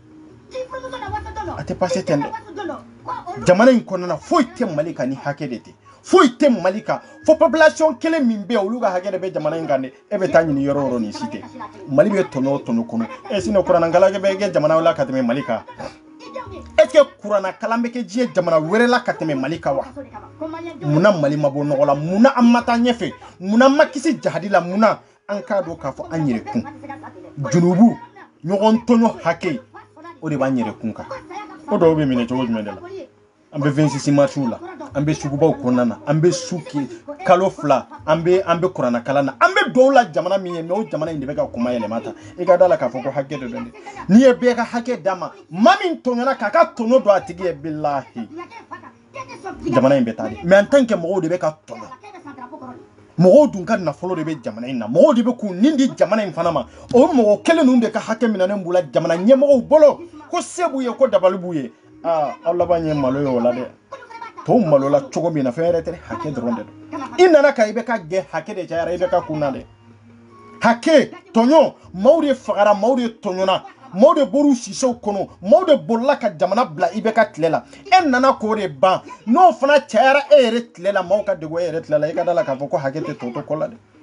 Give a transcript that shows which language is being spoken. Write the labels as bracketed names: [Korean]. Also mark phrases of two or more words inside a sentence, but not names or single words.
[Bambara] a tɛ passer ten dɛ jamana in kɔnɔna foyi tɛ Mali kan ni hakɛ de tɛ foyi tɛ Mali kan fo population kelen min bɛ olu ka hakɛ de bɛ jamana in kan de e bɛ taa ɲini yɔrɔ yɔrɔ ni si tɛ Mali bɛ tɔnɔ tɔnɔ kɔnɔ sinon kuranakalan bɛ kɛ jamana la ka tɛmɛ Mali kan [French] est-ce que [Bambara] kuranakalan bɛ kɛ diɲɛ jamana wɛrɛ la ka tɛmɛ Mali kan wa munna Mali ma bɔ nɔgɔ la munna an ma taa ɲɛfɛ munna ma kisi jahadi la munna an k'a dɔn k'a fɔ an yɛrɛ kun junubu ɲɔgɔn tɔɲɔ hakɛ o de b'an yɛrɛ kun kan o dɔw bɛ minɛ cogo jumɛn de la an bɛ 26 marches la an bɛ sugubaw kɔnɔna na an bɛ suki kalo fila an bɛ kuranakalan na an bɛ dɔw la jamana min ye mais o jamana in de bɛ ka kuma yɛlɛma ta i ka da la k'a fɔ ko hakɛ de don dɛ n'i ye bɛɛ ka hakɛ d'a ma maa min tɔɲɔna k'a ka tɔɲɔ don a tigi ye bilahi jamana in bɛ taa de [French] mais en tant que [Bambara] mɔgɔw de bɛ ka tɔɲɔ mɔgɔw dun ka nafolo de bɛ jamana in na mɔgɔw de bɛ k'u nin di jamana in fana ma o mɔgɔ kelen ninnu de ka hakɛ minɛnen b'u la jamana ɲɛmɔgɔw bolo ko se b'u ye ko dabali b'u ye aw laban ye malo ye o la dɛ tɔw malo la cogo min na fɛn yɛrɛ tɛ hakɛ dɔrɔn de don i nana ka i bɛ ka gɛn hakɛ de cayara i bɛ ka kun na dɛ hakɛ tɔɲɔ maaw de fagara maaw de tɔɲɔna maaw de bɔr'u sisew kɔnɔ maaw de bolila ka jamana bila i bɛ ka tile la e nana k'o de ban n'o fana cayara e yɛrɛ tile la maaw ka degun e yɛrɛ tile la i ka da la k'a fɔ ko hakɛ tɛ tɔ to kɔ la dɛ